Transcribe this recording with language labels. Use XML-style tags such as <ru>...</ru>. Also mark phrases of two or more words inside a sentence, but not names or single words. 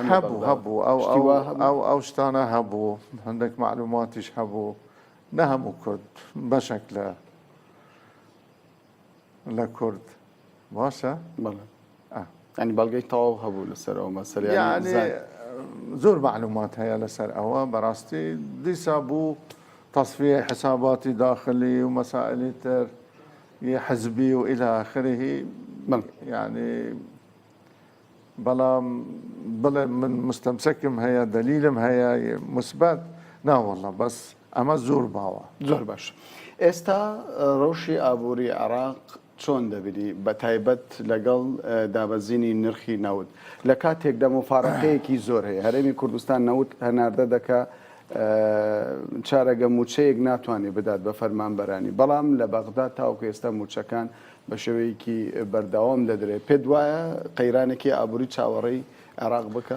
<ckb>هەبوو ئەو شتانە هەبوو هەندێک معلوماتیش هەبوو نە هەموو کورد بەشێک لە کورد باشە ینی بەڵگەی تەواو هەبوو لەسەر ئەو مەسەلە زۆر معلومات هەیە لەسەر ئەوە بەڕاستی دیسا بوو تصفیە حساباتی داخلی و مەسائلی تر حزبی و</ckb> <ar>إلى آخره يعني</ar> <ckb>بەڵام بڵێ من مستەمسەکم هەیە دلیلم هەیە مثبت نا والله بەس ئەمە زۆر باوە زۆر باش ئێستا ڕەوشی ئابووری عێراق چۆن دەبینی بە تایبەت لەگەڵ دابەزینی نرخی نەوت لە کاتێکدا مفارەقەیەکی زۆر هەیە هەرێمی کوردستان نەوت هەناردە دەکا چارەگە موچەیەک ناتوانێت بدات بە فەرمانبەرانی بەڵام لە بەغدا تاوکو ئێستا موچەکان بە شێوەیەکی بەردەوام دەدرێت پێت وایە قەیرانێکی ئابووری چاوەڕێی عێراق بکە</ckb>